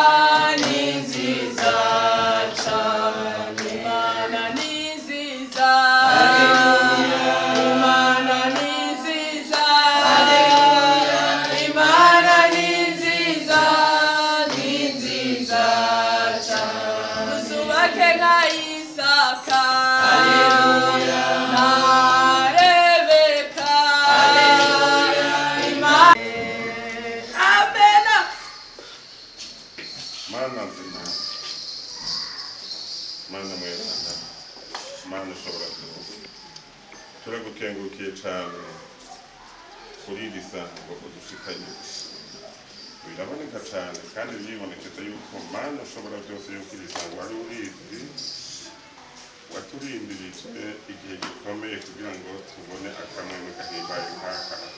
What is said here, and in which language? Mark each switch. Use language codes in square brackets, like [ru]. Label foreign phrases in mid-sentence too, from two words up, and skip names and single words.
[rn] cyane Imana ni nziza Haleluya Imana ni nziza Haleluya Imana ni nziza cyane muzubake nka Isaka Haleluya na Rebeka Haleluya Imana Amena Mana nzima, Mana mweranda, Mana ushobora byose turagukengurukiye cyane kuri iri sango udushikanye biraboneka cyane kandi biribonekeza yuko Mana ushobora byose yuko iri sango wari urizi waturindirije igihe gikomeye kugira ngo tubone akamwemwe gahimbaye nk'aka